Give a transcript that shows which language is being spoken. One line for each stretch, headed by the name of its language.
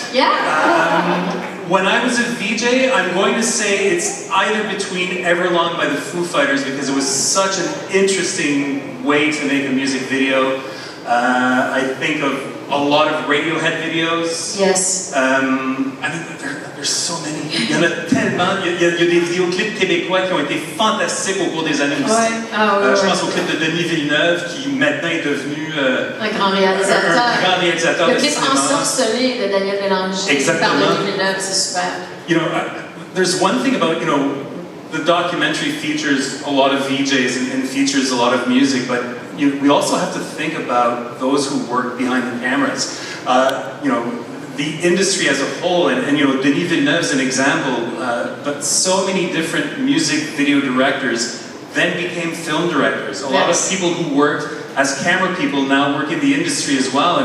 English: Yeah? When I was a VJ, I'm going to say it's either between Everlong by the Foo Fighters, because it was such an interesting way to make a music video. I think of a lot of Radiohead videos. Yes. I mean, there's so many.
French: Il y en a tellement. Il y a des vidéoclips québécois qui ont été fantastiques au cours des années aussi. Ouais. Je pense au clip de Denis Villeneuve, qui maintenant est devenu un grand réalisateur. Un grand réalisateur le de clip cinéma. Ensorcelé de Daniel Bélanger. Exactement. Par Denis Villeneuve, c'est super.
English: You know, there's one thing about, you know, the documentary features a lot of VJs and features a lot of music, but we also have to think about those who work behind the cameras. You know, the industry as a whole, and you know, Denis Villeneuve is an example, but so many different music video directors then became film directors. A lot of people who worked as camera people now work in the industry as well.